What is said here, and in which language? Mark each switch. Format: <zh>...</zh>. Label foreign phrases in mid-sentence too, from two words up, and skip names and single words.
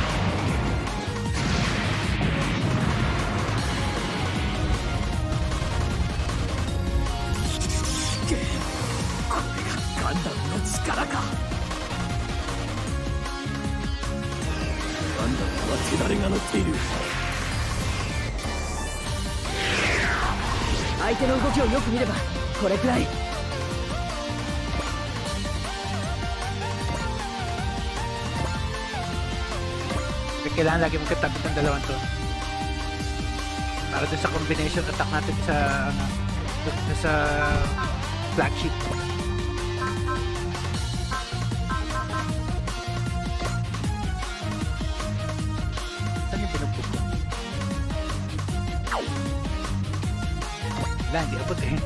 <ja>これがガンダムの力か。ガンダムは手だれが乗っている。相手の動きをよく見ればこれくらい。</ja> <tl>Kailangan lagi magkatabi ng dalawang to para doon sa</tl> <en>combination attack</en> <tl>natin sa ano, sa flagship. Saan yung binugbog ko? Wala, hindi abot eh.</tl>